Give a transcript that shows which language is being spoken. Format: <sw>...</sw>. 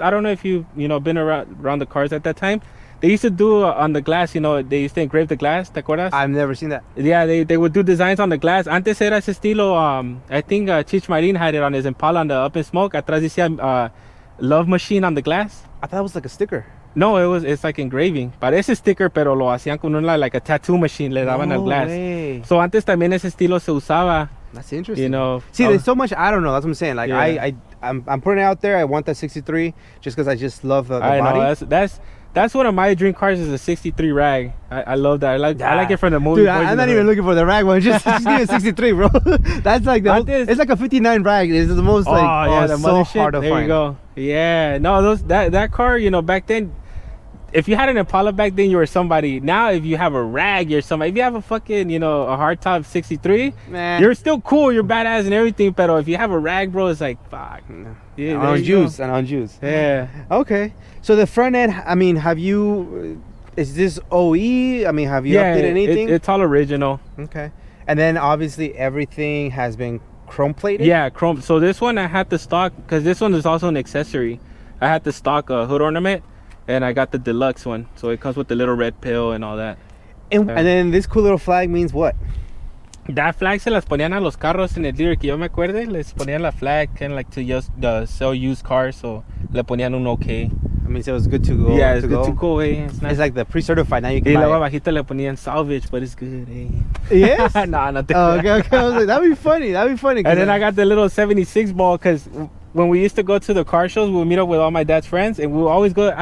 <en>I don't know if you've been around the cars at that time. They used to do on the glass, they used to engrave the glass.</en> <es>¿Te acuerdas?</es> <en>I've never seen that. Yeah, they would do designs on the glass.</en> <es>Antes era ese estilo.</es> <en>I think Chich Marin had it on his Impala on the Up in Smoke.</en> <es>Atrás decía</es> <en>Love Machine on the glass. I thought it was like a sticker. No, it's like engraving.</en> <es>Parece sticker, pero lo hacían con</es> <en>like a tattoo machine.</en> <es>Le daban al glass.</es> <en>Way.</en> <es>So antes también ese estilo se usaba.</es> <en>That's interesting. See, there's so much I don't know. That's what I'm saying. Like, yeah. I'm putting it out there. I want that 63 just because I just love the body. Know, that's one of my dream cars is a 63 rag. I love that. I like it from the movie. Dude, I'm not even looking for the rag one. Just give me a 63, bro. That's like it's like a 59 rag. It's the most like the so hard to find. There you go. Yeah, no, that car, back then, if you had an Impala back then, you were somebody. Now, if you have a rag, you're somebody. If you have a fucking, a hardtop 63, you're still cool. You're badass and everything. But if you have a rag, bro, it's like, fuck. Yeah, on juice. Yeah. Okay. So the front end, I mean, have you, is this OE? I mean, have you updated anything? It's all original. Okay. And then obviously everything has been chrome plated? Yeah, chrome. So this one I had to stock, because this one is also an accessory. I had to stock a hood ornament. And I got the deluxe one, so it comes with the little red pill and all that. And then this cool little flag means what? That flag</en> <es>se las ponían a los carros en el dealer, que yo me acuerde. Les ponían la</es> <en>flag kind of like to just sell used cars, so</en> <es>le ponían un</es> <en>okay. I mean, so it was good to go. Yeah, it's good to go, eh. It's nice. It's like the pre-certified. Now you can buy</en> <es>luego</es> <en>it.</en> <es>Abajito le ponían salvage,</es> <en>but it's good, eh. Yes? No, not that. Okay. I was like, that'd be funny. And then I got the little 76 ball, because when we used to go to the car shows, we would meet up with all my dad's friends, and we would always go.</en>